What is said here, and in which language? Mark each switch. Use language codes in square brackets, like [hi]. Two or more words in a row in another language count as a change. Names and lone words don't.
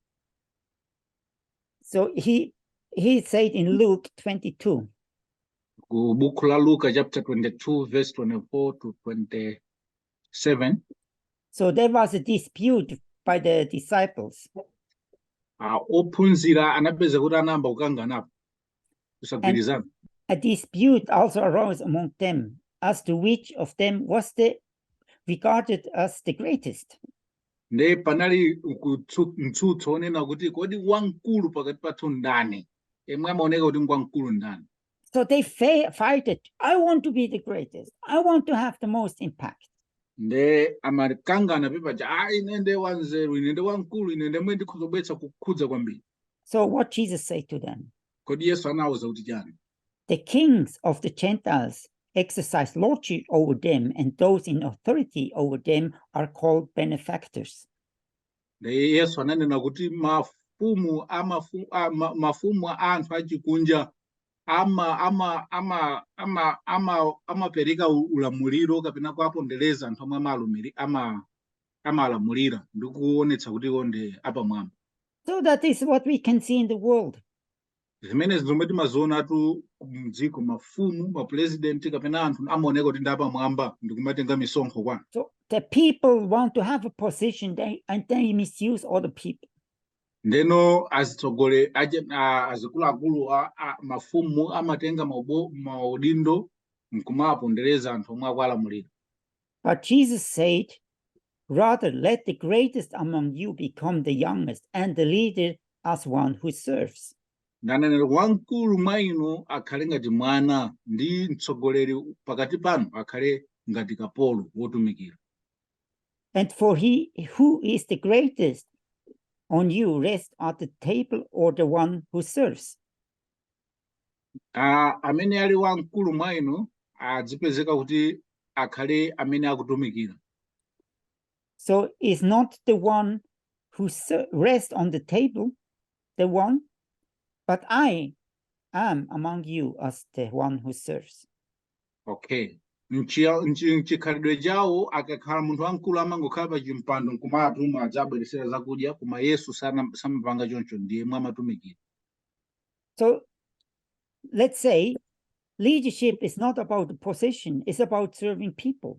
[en] So he said in Luke 22. [ny] Ku buku la Luka [en] chapter 22 verse 24 to 27. So there was a dispute by the disciples. [ny] Ophunzira anapeza kuti anamba kukanganapo. Kusagwirizana. [en] A dispute also arose among them as to which of them was regarded as the greatest. [ny] Nde panali mtsutso onena kuti kodi wamkulu pakati pathu ndani. Emwe amaoneka kuti wamkulu ndani. [en] So they fighted. I want to be the greatest. I want to have the most impact. [ny] Nde amakangana pepaja ine nde wanzeru ine nde wamkulu ine nde mwe ndikhuzobwetsa kukhudza kwambiri. [en] So what Jesus said to them? [ny] Kodi Yesu anawuza kuti chani? [en] The kings of the Gentiles exercise lordship over them, and those in authority over them are called benefactors. [ny] Nde Yesu ananena kuti mafumu a anthu achikunja amapereka ulamuliro kapena kuapondereza anthu omwe amalamulira ndi kuonetsa kuti iwo ndi apamwamba. [en] So that is what we can see in the world. [ny] Zimene zomwe timaziona mdziko mafumu mapresident kapena anthu amaoneka kuti ndi apamwamba ndi kumatenga misonkho kwanu. [en] So the people want to have a position and they misuse other people. [ny] ndeno azikuluakulu mafumu amatenga maudindo nkumapondereza anthu omwe akuwalamulira. [en] But Jesus said, rather, let the greatest among you become the youngest, and the leader as one who serves. [ny] Ndanenera wamkulu mwa inu akhale ngati mwana ndi mtsogoleri pakati panu akhale ngati kapolo wotumikira. [en] And for he who is the greatest on you rests at the table, or the one who serves. [ny] Amene ali wamkulu mwa inu adzipezeka kuti akhale amene akutumikira. [en] So is not the one who rests on the table the one, but I am among you as the one who serves. Okay. [ny] Mchikhalidwe chawo akakhala munthu wamkulu amangokhala pa chimpando nkumatuma adzabweresera zakudya, koma Yesu samapanga choncho, ndiye mwa amatumikira. [en] So let's say leadership is not about the position, it's about serving people.